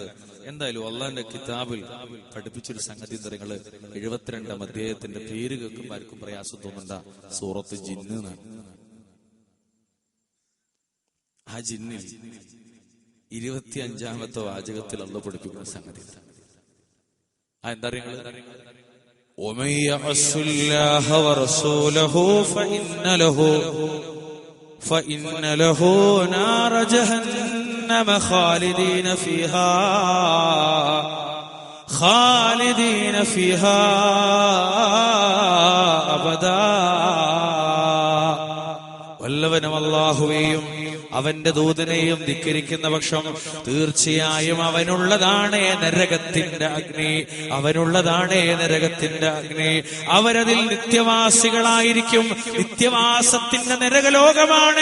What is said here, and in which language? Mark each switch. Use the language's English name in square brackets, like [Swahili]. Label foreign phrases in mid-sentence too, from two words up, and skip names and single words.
[Malayalam] എന്തായാലും അള്ളാന്റെ കിതാബിൽ പഠിപ്പിച്ചൊരു സംഗതി എന്താ നിങ്ങള് 72 അധ്യായത്തിന്റെ പേര് കേൾക്കുമ്പോൾ ആർക്കും പ്രയാസം തോന്നണ്ട. സൂറത്ത് ജിന്ന്. ആ ജിന്നിൽ 25-ാമത്തെ വാചകത്തിൽ അള്ളാഹ് പഠിപ്പിക്കുന്ന സംഗതി എന്താ അറിയുന്നത്? [Arabic] ومن يعص الله ورسوله فإن له نار جهنم خالدين فيها أبدا. [Malayalam] വല്ലവനും അല്ലാഹുവേയും അവന്റെ ദൂതനെയും ധിക്കരിക്കുന്ന പക്ഷം തീർച്ചയായും അവനുള്ളതാണ് നരകത്തിന്റെ അഗ്നി, അവനുള്ളതാണ് നരകത്തിന്റെ അഗ്നി. അവരതിൽ നിത്യവാസികളായിരിക്കും. നിത്യവാസത്തിന്റെ നരകലോകമാണ്.